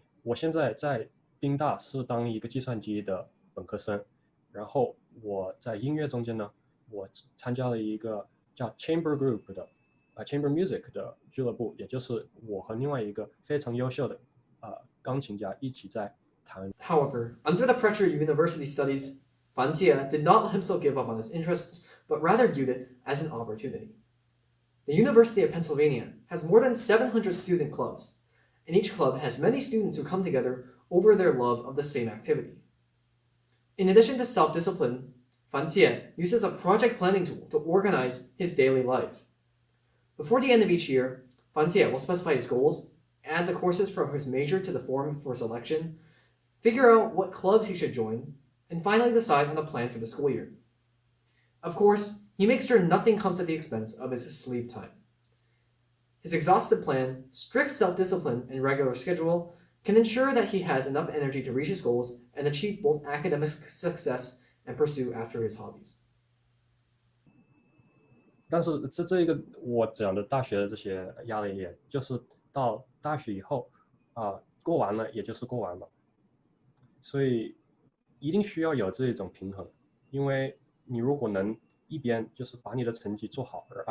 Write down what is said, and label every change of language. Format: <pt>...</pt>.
<zh>我现在在宾大是当一个计算机的本科生，然后我在音乐中间呢，我参加了一个叫 Chamber Group 的Chamber Music 的俱乐部，也就是我和另外一个非常优秀的钢琴家一起在弹。</zh> <en>However, under the pressure of university studies, Fan Xie did not let himself give up on his interests, but rather viewed it as an opportunity. The University of Pennsylvania has more than 700 student clubs, and each club has many students who come together over their love of the same activity. In addition to self-discipline, Fan Xie uses a project planning tool to organize his daily life. Before the end of each year, Fan Xie will specify his goals, add the courses from his major to the form for selection, figure out what clubs he should join, and finally decide on a plan for the school year. Of course, he makes sure nothing comes at the expense of his sleep time. His exhaustive plan, strict self-discipline, and regular schedule can ensure that he has enough energy to reach his goals and achieve both academic success and pursue after his hobbies.</en> <zh>但是这一个我讲的大学的这些压力，也就是到大学以后过完了也就是过完了，所以一定需要有这种平衡，因为你如果能一边就是把你的成绩做好，</zh>